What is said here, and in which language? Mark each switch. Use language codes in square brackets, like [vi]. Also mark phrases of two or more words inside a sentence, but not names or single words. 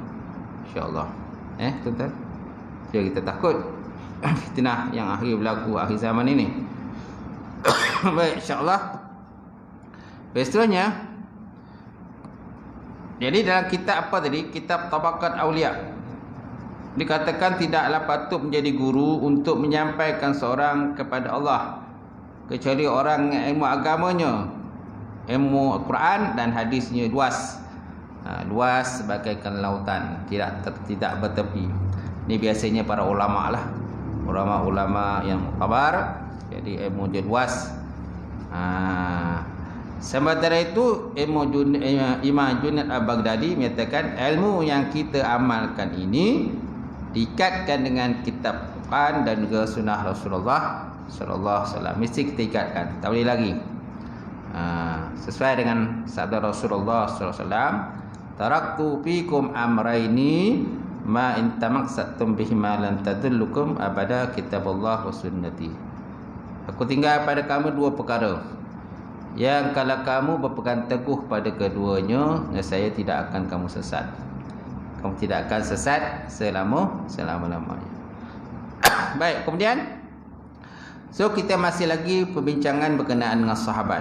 [ms] Insya-Allah. Tuan-tuan. Jadi kita takut fitnah yang akhir berlaku akhir zaman ini. Baik, insya-Allah. Seterusnya, jadi dalam kitab apa tadi? Kitab Tabaqat Auliya, dikatakan tidaklah patut menjadi guru untuk menyampaikan seorang kepada Allah kecuali orang yang ilmu agamanya, ilmu Al-Quran dan hadisnya luas. Luas bagaikan lautan, tidak bertepi. Ini biasanya para ulama lah, ulama-ulama yang khabar. Jadi ilmu dia luas. Sementara itu Imam Junaid Al-Baghdadi menyatakan ilmu yang kita amalkan ini diikatkan dengan kitab Quran dan juga sunnah Rasulullah [ar] صلى الله عليه وسلم. [ms] Mesti kita ikatkan, tak boleh lagi. Sesuai dengan sabda Rasulullah [ar] صلى الله عليه وسلم, تركت فيكم أمرين ما إن تمسكتم بهما لن تضلوا أبدا كتاب الله وسنتي. [ms] Aku tinggal pada kamu 2 perkara yang kalau kamu berpegang teguh pada keduanya, saya tidak akan kamu sesat. Kamu tidak akan sesat selama-lamanya. Baik, kemudian kita masih lagi perbincangan berkenaan dengan sahabat.